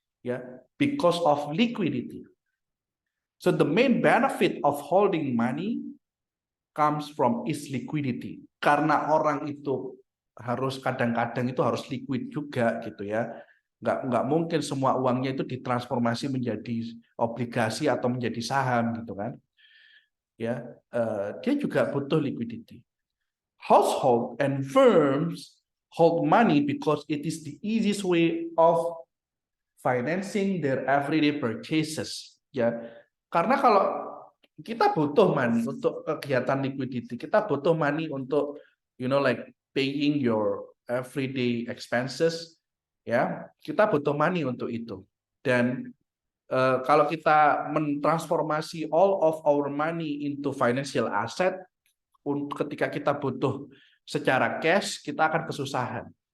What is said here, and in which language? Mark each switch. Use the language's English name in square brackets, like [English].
[English] Ya, because of liquidity. So the main benefit of holding money comes from its liquidity. [Indonesian] Karena orang itu harus kadang-kadang itu harus liquid juga gitu ya. Nggak mungkin semua uangnya itu ditransformasi menjadi obligasi atau menjadi saham gitu kan. Ya, dia juga butuh liquidity. [English] Household and firms hold money because it is the easiest way of financing their everyday purchases. [Indonesian] Ya, karena kalau kita butuh money untuk kegiatan liquidity, kita butuh money untuk [English] like paying your everyday expenses, [Indonesian] ya, kita butuh money untuk itu. Dan kalau kita mentransformasi [English] all of our money into financial asset, [Indonesian] ketika kita butuh secara cash, kita akan kesusahan.